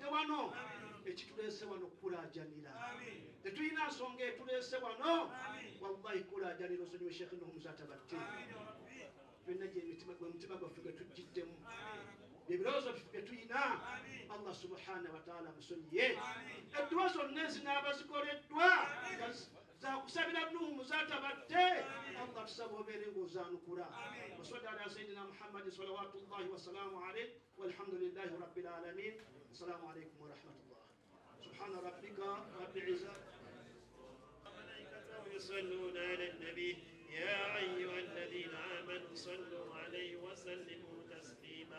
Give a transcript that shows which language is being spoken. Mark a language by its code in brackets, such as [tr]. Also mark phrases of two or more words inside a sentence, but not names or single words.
[lg] wano ekituleese wano kulajanira tetulina nsonga etuleese wano wallahi kulajanira osonyiwe Sheikh Muzaata batte byonna omutima gwaffe gwe tujjiddemu ebirowoozo bye tulina [ar] الله سبحانه وتعالى [lg] musonyiye Edduwa zonna ezinaaba zikoleddwa zakusabira Muzaata batte Allah tusaba obeere ng'ozaanukula [ar] وصلى على سيدنا محمد صلوات الله وسلامه عليه والحمد لله رب العالمين. السلام عليكم ورحمة الله. سبحان ربك رب العزة يصلون على النبي يا أيها الذين آمنوا صلوا عليه وسلموا تسليما.